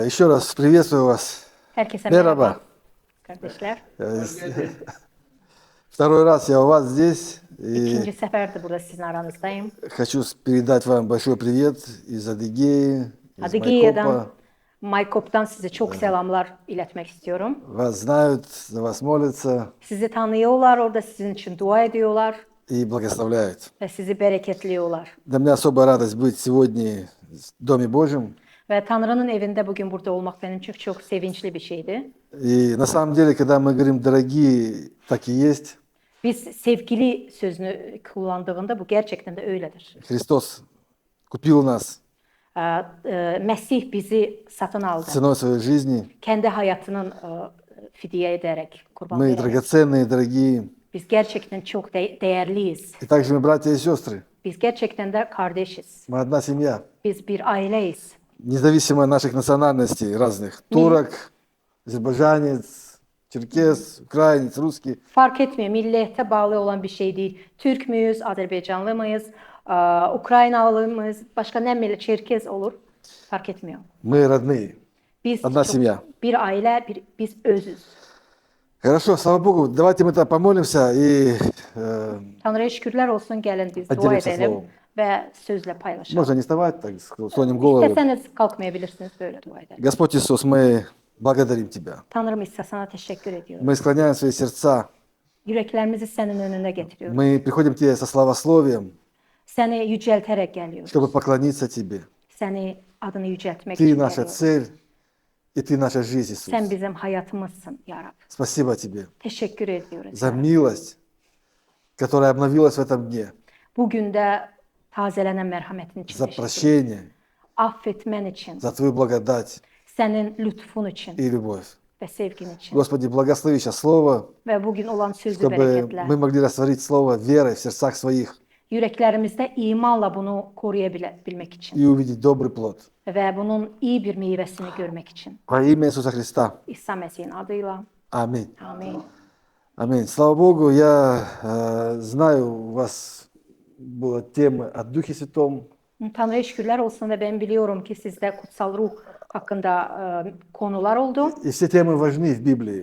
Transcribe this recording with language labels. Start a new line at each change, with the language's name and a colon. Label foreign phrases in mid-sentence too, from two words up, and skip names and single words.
Russian: Еще раз приветствую вас.
Turkish: Herkese Merhaba. merhaba kardeşler.
Russian: Второй раз я у вас здесь
Turkish: İkinci
Russian: и
Turkish: seferdir burada sizin aranızdayım.
Russian: хочу передать вам большой привет из Адыгеи, из
Turkish: Adıgeya'dan,
Russian: Майкопа.
Turkish: Maykop'tan size çok selamlar iletmek istiyorum.
Russian: Вас знают, за вас молятся
Turkish: Sizi tanıyorlar, orada sizin için dua ediyorlar
Russian: и благословляют.
Turkish: ve sizi bereketliyorlar.
Russian: Для меня особая радость быть сегодня в Доме Божьем.
Turkish: Ve Tanrı'nın evinde bugün burada olmak benim için çok sevinçli bir şeydi.
Russian: И на самом деле, когда мы говорим «дорогие», так и есть.
Turkish: Biz sevgili sözünü kullandığında bu gerçekten de öyledir.
Russian: Христос купил нас
Turkish: Mesih bizi satın aldı.
Russian: ценой своей жизни.
Turkish: Kendi hayatının fidye ederek, kurban
Russian: Мы
Turkish: vererek.
Russian: драгоценные, дорогие.
Turkish: Biz gerçekten çok değerliyiz.
Russian: И также мы братья и сестры.
Turkish: Biz gerçekten de kardeşiz.
Russian: Мы одна семья.
Turkish: Biz bir aileyiz.
Russian: Независимо от наших национальностей разных. Турок, азербайджанец, черкес, украинец, русский.
Turkish: Fark etmiyor. Millete bağlı olan bir şey değil. Türk müyüz, Azerbaycanlı mıyız, Ukraynalı mıyız, başka ne millet, Çerkez olur. Fark etmiyor.
Russian: Мы родные.
Turkish: Biz
Russian: Одна семья.
Turkish: bir aile, biz özüz.
Russian: Хорошо, слава Богу. Давайте мы помолимся и
Turkish: Tanrı'ya şükürler olsun, gelin biz dua
Russian: Поделимся
Turkish: edelim
Russian: словом.
Turkish: ve sözle paylaşalım.
Russian: можно не вставать, так склоним голову.
Turkish: İsteseniz kalkmayabilirsiniz, böyle dua edelim.
Russian: Господь Иисус, мы благодарим Тебя.
Turkish: Tanrım İsa, sana teşekkür ediyorum.
Russian: Мы склоняем свои сердца.
Turkish: Yüreklerimizi senin önüne getiriyoruz.
Russian: Мы приходим к Тебе со славословием,
Turkish: Seni yücelterek geliyoruz.
Russian: чтобы поклониться Тебе.
Turkish: Seni adını yüceltmek
Russian: Ты
Turkish: için
Russian: наша
Turkish: geliyoruz.
Russian: цель, и Ты наша жизнь,
Turkish: Sen
Russian: Иисус.
Turkish: bizim hayatımızsın ya Rab.
Russian: Спасибо Тебе
Turkish: Teşekkür ediyoruz.
Russian: за милость, которая обновилась в этом дне,
Turkish: Bugün de tazelenen merhametin için
Russian: за
Turkish: teşekkür ederim.
Russian: прощение,
Turkish: Affetmen için,
Russian: за Твою благодать
Turkish: senin lütfun için
Russian: и любовь.
Turkish: ve sevgin için.
Russian: Господи, благослови сейчас Слово,
Turkish: Ve bugün olan sözü
Russian: чтобы
Turkish: bereketle.
Russian: мы могли растворить Слово верой в сердцах своих
Turkish: Yüreklerimizde imanla bunu koruyabilmek için.
Russian: и увидеть добрый плод.
Turkish: Ve bunun iyi bir meyvesini görmek için.
Russian: Во имя Иисуса Христа.
Turkish: İsa Mesih'in adıyla.
Russian: Аминь.
Turkish: Amin.
Russian: Аминь. Слава Богу, я знаю, у вас была тема о Духе Святом.
Turkish: Tanrı'ya şükürler olsun ve ben biliyorum ki sizde kutsal ruh hakkında konular oldu.
Russian: И все темы важны в Библии.